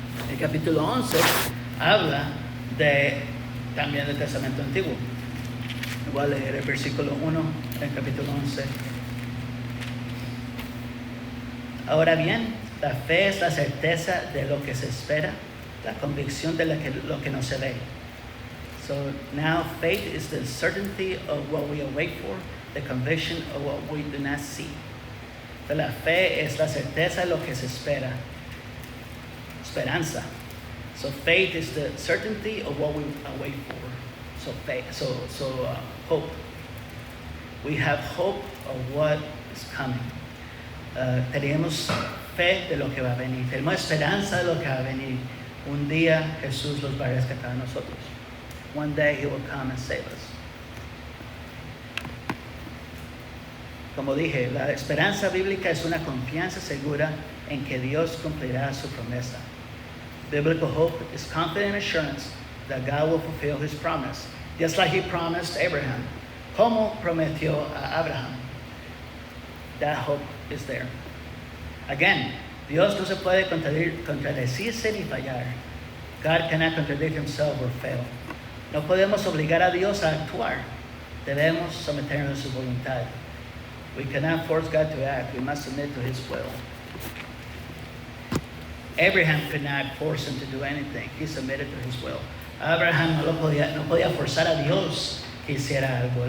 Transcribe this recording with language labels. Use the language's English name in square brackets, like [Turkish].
[Spanish] El capítulo 11 habla también del Testamento Antiguo. Voy a leer el versículo 1 del capítulo 11. Ahora bien, la fe es la certeza de lo que se espera, la convicción de lo que no se ve. [English] So now faith is the certainty of what we await for, the conviction of what we do not see. [Spanish] So la fe es la certeza de lo que se espera. Esperanza. [English] So faith is the certainty of what we await for. So faith. So hope. We have hope of what is coming. [Spanish] Tenemos fe de lo que va a venir. Tenemos esperanza de lo que va a venir. Un día Jesús los va a rescatar a nosotros. [English] One day He will come and save us. [Spanish] Como dije, la esperanza bíblica es una confianza segura en que Dios cumplirá su promesa. [English] Biblical hope is confident assurance that God will fulfill His promise, just like He promised Abraham. [Spanish] Como prometió a Abraham. [English] That hope is there. [Spanish] Again, Dios no se puede contradecirse ni fallar. [English] God cannot contradict Himself or fail. [Spanish] No podemos obligar a Dios a actuar. Debemos someternos a su voluntad. [English] We cannot force God to act. We must submit to His will. Abraham could not force him to do anything. He submitted to His will. [Spanish] Abraham no podía forzar a Dios que hiciera algo.